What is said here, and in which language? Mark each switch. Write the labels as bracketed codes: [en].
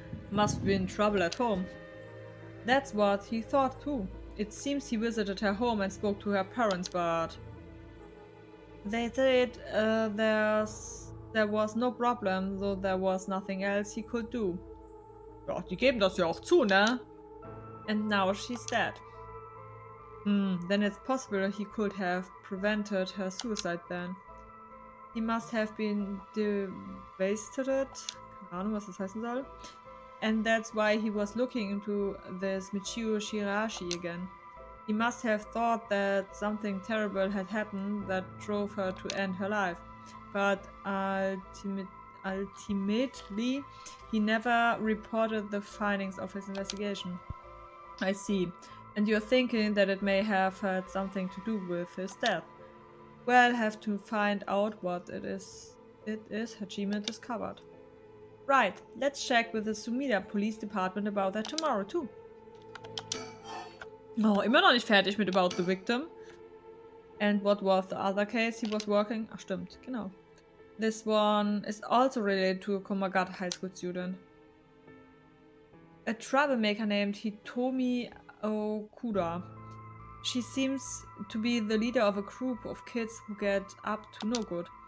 [en] Must be in trouble at home. That's what he thought too. It seems he visited her home and spoke to her parents, but they said there was no problem, so there was nothing else he could do. [de] Ja, die geben das ja auch zu, ne? [en] And now she's dead. Then it's possible he could have prevented her suicide then. He must have been devastated. [de] Keine Ahnung, was das heißen soll. [en] And that's why he was looking into this Michio Shirashi again. He must have thought that something terrible had happened that drove her to end her life. But ultimately, he never reported the findings of his investigation. I see. And you're thinking that it may have had something to do with his death. Well, have to find out what it is Hajime discovered. Right, let's check with the Sumida Police Department about that tomorrow too. [de] Oh, immer noch nicht fertig mit About the Victim. [en] And what was the other case he was working? [de] Ach stimmt, genau. [en] This one is also related to a Komagata high school student. A troublemaker named Hitomi Okuda. She seems to be the leader of a group of kids who get up to no good.